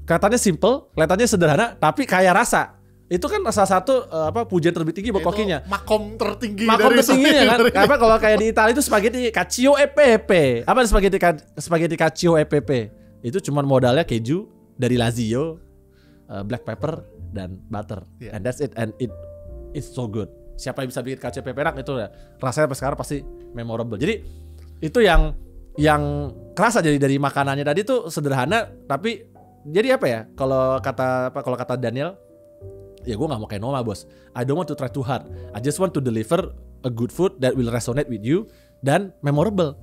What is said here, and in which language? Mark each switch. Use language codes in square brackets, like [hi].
[id] Kelihatannya simple, kelihatannya sederhana, tapi kaya rasa. Itu kan salah satu pujian tertinggi buat kokinya. Makom tertinggi kan. Apa kalau kayak di Italia itu spaghetti cacio e pepe. Apa spaghetti cacio e pepe? Itu cuma modalnya keju dari Lazio, black pepper dan butter. [en] And that's it, and it's so good. [id] Siapa yang bisa bikin cacio e pepe enak itu ya. Rasanya sampai sekarang pasti memorable. Jadi itu yang kerasa jadi dari makanannya tadi tuh sederhana tapi jadi apa ya? Kalau kata Daniel, ya gue gak mau kayak Noma, bos. [en] I don't want to try too hard. I just want to deliver a good food that will resonate with you [id] dan memorable.